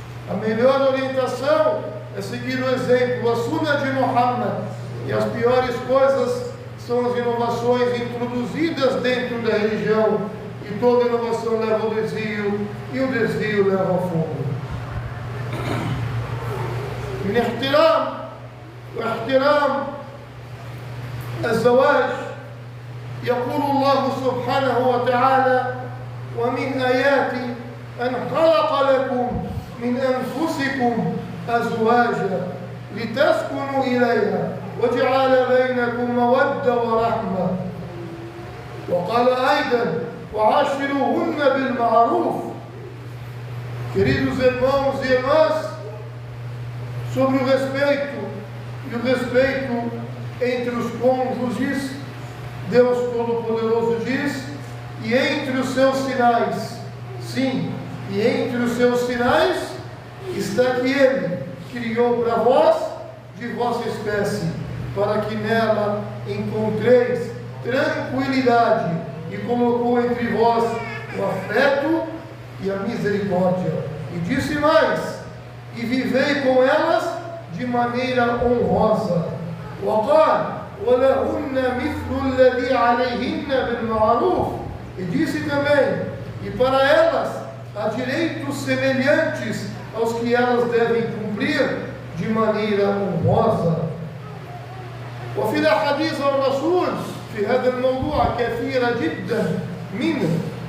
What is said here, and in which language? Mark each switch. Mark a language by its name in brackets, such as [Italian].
[Portuguese] A melhor orientação é seguir o exemplo, a sunna de Muhammad. E as piores coisas são as inovações introduzidas dentro da religião. E toda inovação leva ao desvio, e o desvio leva ao fundo. [Arabic] من احترام واحترام الزواج يقول الله سبحانه وتعالى: ومن آياته أن خلق لكم من أنفسكم أزواجا لتسكنوا إليها وجعل بينكم مودة ورحمة. وقال أيضا: وعاشروهن بالمعروف. [Portuguese] Queridos irmãos e irmãs, sobre o respeito e o respeito entre os cônjuges, Deus Todo-Poderoso diz: e entre os seus sinais, sim, e entre os seus sinais está que Ele criou para vós de vossa espécie, para que nela encontreis tranquilidade, e colocou entre vós o afeto e a misericórdia. E disse mais: e vivei com elas de maneira honrosa. [Arabic] وقال: وَلَهُنَّ مِثْلُ الَّذِي عَلَيْهِنَّ بِالْمَعْرُوفِ. [Portuguese] E disse também: e para elas há direitos semelhantes aos que elas devem cumprir de maneira honrosa. [Arabic] وفي الأحاديث الرسول في هذا الموضوع كثيرة جدا منه.